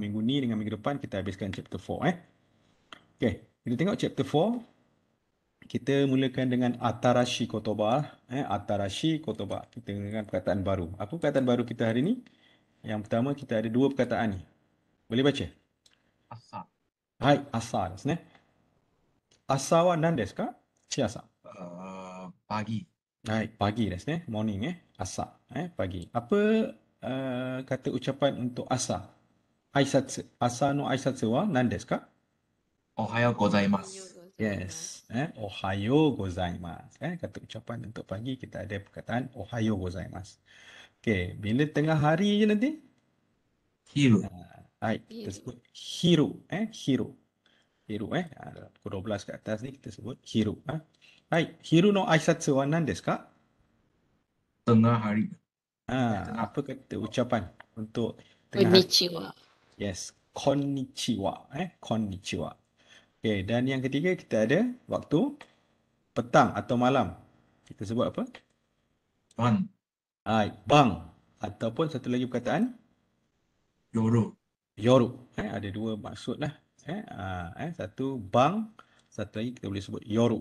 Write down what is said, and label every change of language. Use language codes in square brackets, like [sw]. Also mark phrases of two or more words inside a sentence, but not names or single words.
[ms] Minggu ni dengan minggu depan kita habiskan chapter 4. Okay, kita tengok chapter 4. Kita mulakan dengan [ja] 新しい言葉. 新しい言葉. [ms] Kita dengan perkataan baru. Apa perkataan baru kita hari ni? Yang pertama kita ada dua perkataan ni. Boleh baca? Asa. [ja] はい、朝ですね。朝は何ですか？Chiasa. [ms] Pagi. [ja] はい、pagiですね. [ms] Morning Asa. Pagi. Apa kata ucapan untuk asa? [ja] 挨拶。朝の挨拶は何ですか? おはようございます. Yes. おはようございます. [ms] Kata ucapan untuk pagi kita ada perkataan [ja] おはようございます. [ms] Okay, bila tengah hari je nanti? Hiru. Hai, kita sebut hiru. Hiru. Hiru. Pukul 12 ke atas ni kita sebut hiru. [ja] はい、昼の挨拶は何ですか? [ms] Tengah hari. Apa kata ucapan untuk tengah hari? Konnichiwa. Yes, konnichiwa. Konnichiwa. Okay, dan yang ketiga kita ada waktu petang atau malam. Kita sebut apa? Ban. Hai, bang. Ataupun satu lagi perkataan? Yoru. Yoru. Ada dua maksud lah. Satu bang, satu lagi kita boleh sebut yoru.